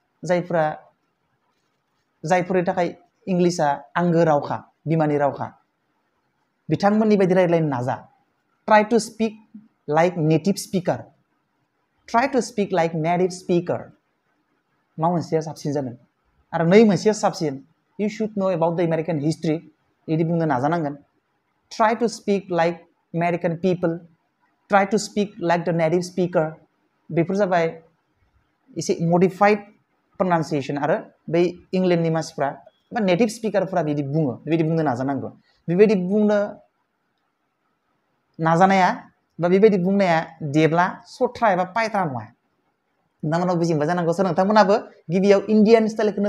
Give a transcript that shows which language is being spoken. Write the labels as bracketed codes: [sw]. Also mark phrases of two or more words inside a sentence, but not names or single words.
[brx] जायफोरनि थाखाय इंलिशा आंगो रावखा बिमानि रावखा बिथांमोननि बायदि रायज्लायनो नाजा [en] try to speak like native speaker try to speak like native speaker [brx] मा मोनसेया साबसिन जागोन आरो नै मोनसेया साबसिन [en] you should know about the American history [brx] बिदि बुंनो नाजानांगोन [en] try to speak like American people try to speak like the native speaker [brx] बेफोर जाबाय एसे [en] modified pronunciation [brx] आरो बै इंलेन्डनि मानसिफ्रा बा [en] native speaker-phora [brx] बिदि बुङो बेबायदि बुंनो नाजानांगौ बेबायदि बुंनो नाजानाया बा बेबायदि बुंनाया देब्ला सथ्रा एबा पायत्रा नङा नोंथांमोनाव बुजिमोनबा जानांगौ सोर नोंथांमोनाबो गिबियाव [en] Indian style-khouno